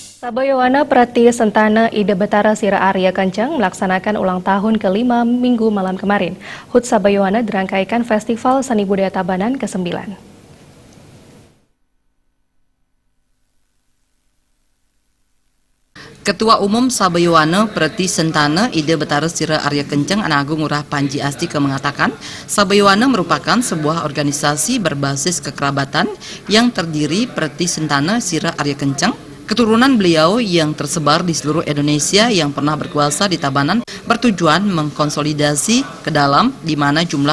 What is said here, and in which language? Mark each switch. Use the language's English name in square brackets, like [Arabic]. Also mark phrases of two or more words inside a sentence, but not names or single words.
[Indonesian] Sabayowana Prati Sentana Ida Betara Sira Arya Kencang melaksanakan ulang tahun ke-5 Minggu malam kemarin. HUT Sabayowana dirangkaikan Festival Seni Budaya Tabanan ke-9. Ketua Umum Sabayowana Prati Sentana Ida Betara Sira Arya Kencang Anagung Ngurah Panji Astika mengatakan Sabayowana merupakan sebuah organisasi berbasis kekerabatan yang terdiri Prati Sentana Sira Arya Kencang. Keturunan beliau yang tersebar di seluruh Indonesia yang pernah berkuasa di Tabanan bertujuan mengkonsolidasi ke dalam di mana jumlah